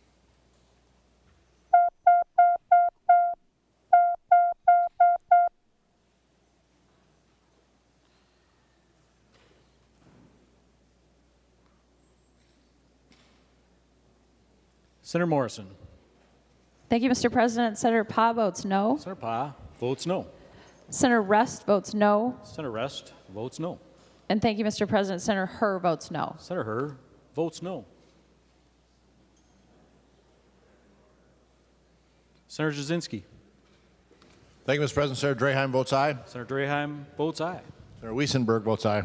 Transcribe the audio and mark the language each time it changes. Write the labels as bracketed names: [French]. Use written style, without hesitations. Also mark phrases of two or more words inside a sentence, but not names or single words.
[English] Senator Morrison. Thank you, Mr. President. Senator Pa votes no. Senator Pa votes no. Senator Rest votes no. Senator Rest votes no. And thank you, Mr. President. Senator Herr votes no. Senator Herr votes no. Senator Jasinski. Thank you, Mr. President. Senator Draheim votes aye. Senator Draheim votes aye. Senator Wiesenberg votes aye.